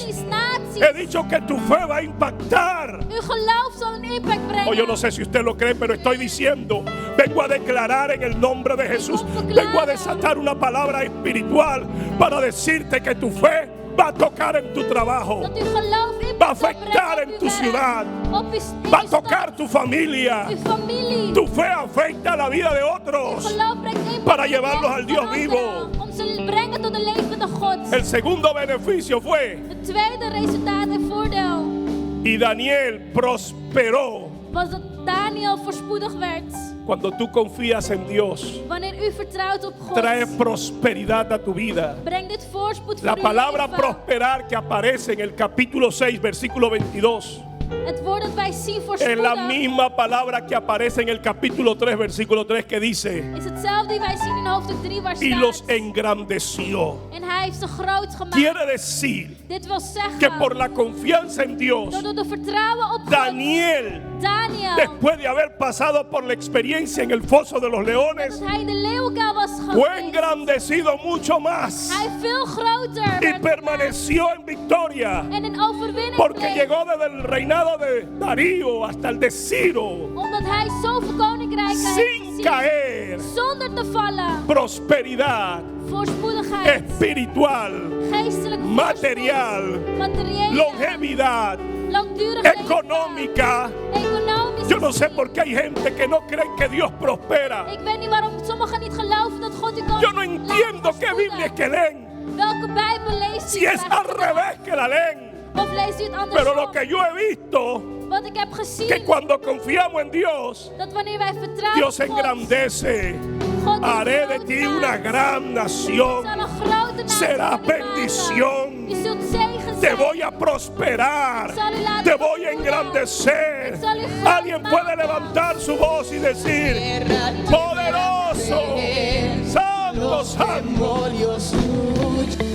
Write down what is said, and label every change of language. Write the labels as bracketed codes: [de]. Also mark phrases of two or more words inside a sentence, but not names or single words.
[nl] families, naties. [es] He dicho que tu fe va a impactar. [nl] Uw geloof zal een impact brengen. [es] O yo no sé si usted lo cree, pero estoy diciendo, vengo a declarar en el nombre de Jesús, vengo a desatar una palabra espiritual para decirte que tu fe va a tocar en tu trabajo, [nl] Dat uw geloof impact [es] va a [nl] zal [es] afectar [nl] brengen [es] en [nl] op [es] tu [nl] uw [es] ciudad, [nl] werk, op uw [es] va a [nl] stad, [es] tocar tu familia. [nl] uw familie. [es] Tu fe afecta la vida de [nl] Uw [es] otros. [nl] geloof brengt impact [es] Para [nl] in het [es] llevarlos [nl] leven [es] al Dios [nl] van [es] vivo. [nl] anderen, om ze brengen tot de levende God. [es] El segundo beneficio fue, [nl] Het tweede resultaat en voordeel [es] y Daniel prosperó [nl] was dat Daniel voorspoedig werd. [es] Cuando tú confías en Dios, [nl] Wanneer u vertrouwt op God, [es] trae prosperidad a tu vida. [nl] brengt dit voorspoed [es] La [nl] voor uw [es] palabra [nl] leven. [es] prosperar que aparece en el capítulo 6, versículo 22, [nl] Het woord dat wij zien [es] es [nl] voorspoedig [es] la misma palabra que aparece en el capítulo 3, versículo 3, que dice: [nl] is hetzelfde die wij zien in hoofdstuk 3 waar [es] y los [nl] staat. [es] engrandeció. [nl] En hij heeft ze groot gemaakt. [es] Quiere decir [nl] Dit wil zeggen [es] que por la confianza en Dios, [nl] dat door de vertrouwen op God, [es] Daniel, [nl] Daniel, [es] después de haber pasado por la experiencia en el foso de los leones, [nl] dat hij in de leeuwenkuil was [es] fue [nl] geweest, [es] engrandecido mucho más [nl] hij veel groter [es] y [nl] werd [es] permaneció en victoria, [nl] en in overwinning [es] porque [nl] bleef. [es] llegó desde el reinado de Darío hasta el de Ciro [nl] Omdat hij zoveel koninkrijken heeft [es] sin [nl] gezien, [es] caer. [nl] zonder te vallen. [es] Prosperidad [nl] Voorspoedigheid, [es] espiritual, [nl] geestelijk [es] material, [nl] voorspoed, materiële, [es] longevidad, [nl] langdurig leven, [es] económica. [nl] economisch [es] Yo no sé [nl] gezien. [es] por qué hay gente que no cree que Dios prospera. [nl] Ik weet niet waarom sommigen niet geloven dat God u kan [es] Yo no [nl] laten [es] entiendo qué Biblia es [nl] voorspoeden. [es] que leen. [nl] Welke Bijbel leest u? [es] Si es al revés que la leen. [nl] Of leest u het [es] Pero lo [nl] andersom? [es] que yo he visto, [nl] Wat ik heb [es] que [nl] gezien, [es] cuando confiamos en Dios, [nl] dat wanneer wij vertrouwen [es] Dios [nl] op God, [es] engrandece. [nl] God u [es] Haré de [nl] groot [es] ti [nl] maakt. [es] una gran [nl] Ik [es] nación. [nl] zal een grote naam [es] Será [nl] van u maken. [es] bendición. [nl] U zult zegen [es] Te [nl] zijn. [es] voy a prosperar. [nl] zal u laten [es] Te [nl] voy a [es] groeien. [nl] engrandecer. [es] Ik zal u groot [nl] Alguien puede [es] maken. [nl] levantar su voz y decir: poderoso, santo, santo. [es] Demonios huyen.